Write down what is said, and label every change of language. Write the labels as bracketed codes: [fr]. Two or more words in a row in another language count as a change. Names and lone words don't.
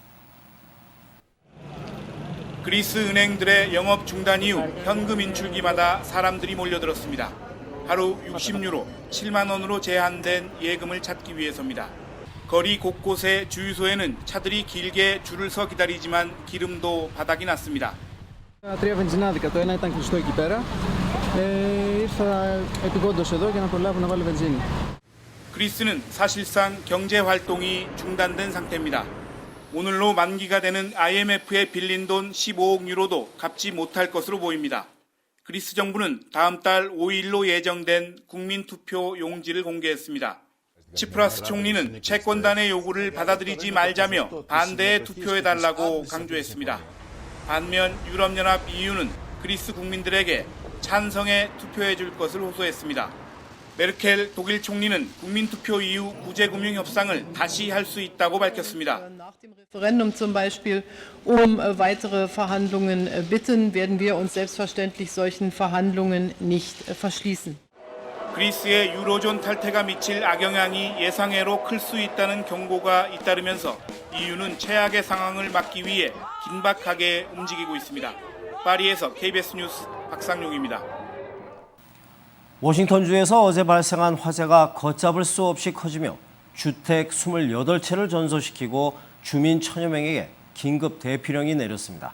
[ko] 그리스 은행들의 영업 중단 이후 현금 인출기마다 사람들이 몰려들었습니다. 하루 60유로, 7만 원으로 제한된 예금을 찾기 위해서입니다. 거리 곳곳의 주유소에는 차들이 길게 줄을 서 기다리지만 기름도 바닥이 났습니다. [el] Τρία βενζινάδικα, το ένα ήταν κλειστό εκεί πέρα. Ήρθα επειγόντως εδώ για να προλάβω να βάλω βενζίνη. [ko] 그리스는 사실상 경제 활동이 중단된 상태입니다. 오늘로 만기가 되는 IMF에 빌린 돈 15억 유로도 갚지 못할 것으로 보입니다. 그리스 정부는 다음 달 5일로 예정된 국민투표 용지를 공개했습니다. 치프라스 총리는 채권단의 요구를 받아들이지 말자며 반대에 투표해달라고 강조했습니다. 반면 유럽연합 EU는 그리스 국민들에게 찬성에 투표해줄 것을 호소했습니다. 메르켈 독일 총리는 국민투표 이후 구제금융협상을 다시 할 수 있다고 밝혔습니다. [de] Nach dem Referendum zum Beispiel weitere Verhandlungen bitten, werden wir uns selbstverständlich solchen Verhandlungen nicht verschließen. [ko] 그리스의 유로존 탈퇴가 미칠 악영향이 예상외로 클 수 있다는 경고가 잇따르면서 EU는 최악의 상황을 막기 위해 긴박하게 움직이고 있습니다. 파리에서 KBS 뉴스 박상용입니다. 워싱턴주에서 어제 발생한 화재가 걷잡을 수 없이 커지며 주택 28채를 전소시키고 주민 1000여 명에게 긴급 대피령이 내렸습니다.